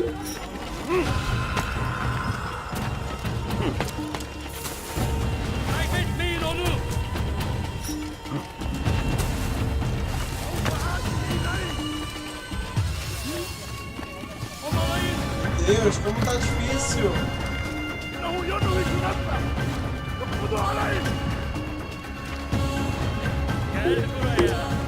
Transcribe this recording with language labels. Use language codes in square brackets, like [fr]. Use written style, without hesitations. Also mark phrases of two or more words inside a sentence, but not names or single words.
[tr] Kaybetmeyin onu. [pt] Deus, como tá difícil! [tr] Gel buraya.